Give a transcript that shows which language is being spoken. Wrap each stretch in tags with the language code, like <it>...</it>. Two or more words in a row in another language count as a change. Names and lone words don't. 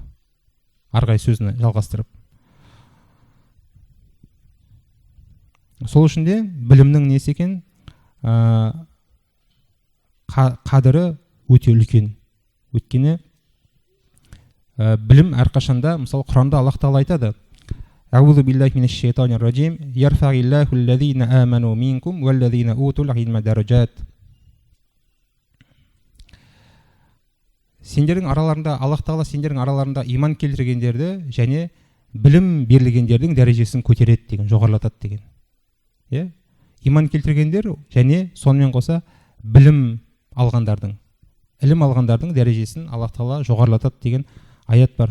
<kk>Арғай сөзін жалғастырып. Сол үшін де білімнің несі екен? Қадірі өте үлкен. Өйткені білім әрқашанда, мысалы Құранда Аллах Тағала айтады:</kk> <ar>أعوذ بالله من الشيطان الرجيم يرفع الله الذين آمنوا منكم والذين أوتوا العلم درجات.</ar> <kk>Сендердің араларында, Аллах Тағала сендердің араларында иман келтіргендерді және білім берілгендердің дәрежесін көтереді деген, жоғарылатады деген. Иман келтіргендер және сонымен қоса білім алғандардың, ілім алғандардың дәрежесін Аллах Тағала жоғарылатады деген аят бар.</kk>